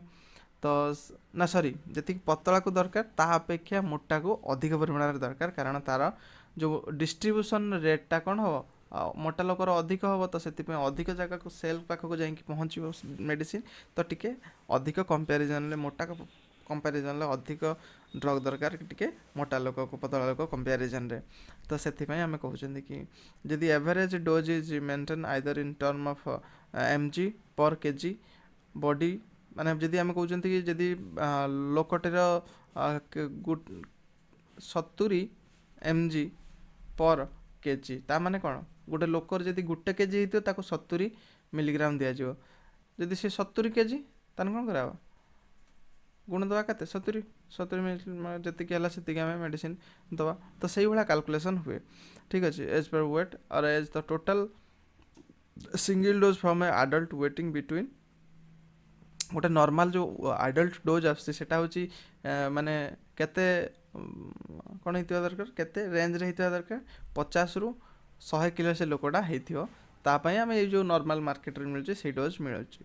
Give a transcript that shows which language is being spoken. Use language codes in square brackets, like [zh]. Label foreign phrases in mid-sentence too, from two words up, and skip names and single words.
[or] ତ ନା ସରି, ଯେତିକି ପତଳାକୁ ଦରକାର ତା ଅପେକ୍ଷା ମୋଟାକୁ ଅଧିକ ପରିମାଣରେ ଦରକାର, କାରଣ ତାର ଯେଉଁ [en] distribution rateଟା [or] କ'ଣ ହେବ, ମୋଟା ଲୋକର ଅଧିକ ହେବ, ତ ସେଥିପାଇଁ ଅଧିକ ଜାଗାକୁ ସେଲ୍ ପାଖକୁ ଯାଇକି ପହଞ୍ଚିବ ମେଡ଼ିସିନ, ତ ଟିକେ ଅଧିକ କମ୍ପାରିଜନ୍ରେ ମୋଟା କମ୍ପାରିଜନ୍ରେ ଅଧିକ ଡ୍ରଗ୍ ଦରକାର ଟିକେ ମୋଟା ଲୋକକୁ, ପତଳା ଲୋକ କମ୍ପାରିଜନ୍ରେ। ତ ସେଥିପାଇଁ ଆମେ କହୁଛନ୍ତି କି ଯଦି [en] average dose is maintain either in term of mg per kg body, [or] ମାନେ ଯଦି ଆମେ କହୁଛନ୍ତି କି ଯଦି ଲୋକଟିର 70 [en] mg per kg, [or] ତା ମାନେ କ'ଣ, ଗୋଟେ ଲୋକର ଯଦି 1 kg ହେଇଥିବ ତାକୁ 70 ମିଲିଗ୍ରାମ ଦିଆଯିବ। ଯଦି ସେ 70 kg ତାହେଲେ କ'ଣ କରାହେବ, ଗୁଣ ଦେବା କେତେ, 70 ଯେତିକି ହେଲା ସେତିକି ଆମେ ମେଡ଼ିସିନ ଦେବା। ତ ସେଇଭଳିଆ କାଲକୁଲେସନ୍ ହୁଏ। ଠିକ୍ ଅଛି, [en] as per weight or as the total single dose from a adult weighting between, [or] ଗୋଟେ ନର୍ମାଲ୍ ଯେଉଁ [en] adult dose [or] ଆସୁଛି ସେଇଟା ହେଉଛି ମାନେ କେତେ କ'ଣ ହେଇଥିବା ଦରକାର, କେତେ ରେଞ୍ଜରେ ହେଇଥିବା ଦରକାର, 50ରୁ 100 କିଲୋ ସେ ଲୋକଟା ହେଇଥିବ, ତା ପାଇଁ ଆମେ ଏଇ ଯେଉଁ [en] normal marketରେ [or] ମିଳୁଛି ସେଇ ଡୋଜ୍ ମିଳୁଛି।